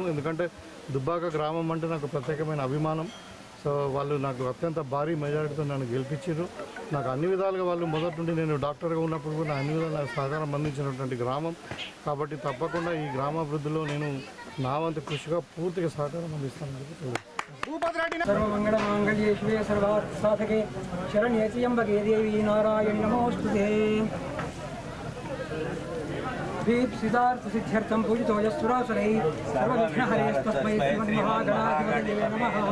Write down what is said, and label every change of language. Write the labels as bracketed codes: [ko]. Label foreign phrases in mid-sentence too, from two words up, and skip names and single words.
[te] ఎందుకంటే దుబ్బాక గ్రామం అంటే నాకు ప్రత్యేకమైన అభిమానం. సో వాళ్ళు నాకు అత్యంత భారీ మెజారిటీతో నన్ను గెలిపించారు. నాకు అన్ని విధాలుగా వాళ్ళు మొదటి నుండి నేను డాక్టర్గా ఉన్నప్పుడు కూడా అన్ని విధాలుగా సహకారం అందించినటువంటి గ్రామం. కాబట్టి తప్పకుండా ఈ గ్రామాభివృద్ధిలో నేను నా వంతు కృషిగా పూర్తిగా సహకారం అందిస్తానని చెప్పి తెలియదు. [sa] सर्वमंगल मांगल्ये शिवे सर्वार्थ साधके शरण्ये त्र्यंबके देवी नारायणि नमोस्तुते। वेद सिद्धार्थ सिद्ध्यर्थं पूजितो यस्सुरासुरैः सर्वविघ्नहरेस्तस्मै श्रीमन्महागणाधिपतये नमः।